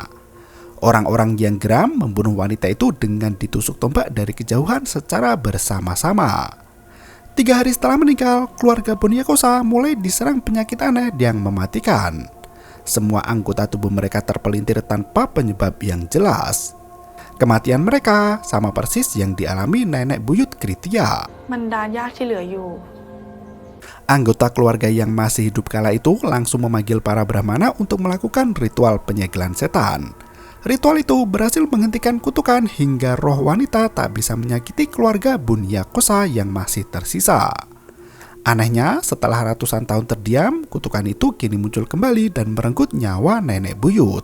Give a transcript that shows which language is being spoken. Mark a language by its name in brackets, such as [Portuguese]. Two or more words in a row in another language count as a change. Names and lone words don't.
[Indonesian] Orang-orang yang geram membunuh wanita itu dengan ditusuk tombak dari kejauhan secara bersama-sama. 3 hari setelah meninggal, keluarga Bunyakosa mulai diserang penyakit aneh yang mematikan. Semua anggota tubuh mereka terpelintir tanpa penyebab yang jelas. Kematian mereka sama persis yang dialami nenek buyut Kritya. [Thai] บรรดาญาติที่เหลืออยู่ [Indonesian] Anggota keluarga yang masih hidup kala itu langsung memanggil para brahmana untuk melakukan ritual penyegelan setan. Ritual itu berhasil menghentikan kutukan hingga roh wanita tak bisa menyakiti keluarga Bunyakosa yang masih tersisa. Anehnya, setelah ratusan tahun terdiam, kutukan itu kini muncul kembali dan merenggut nyawa nenek buyut.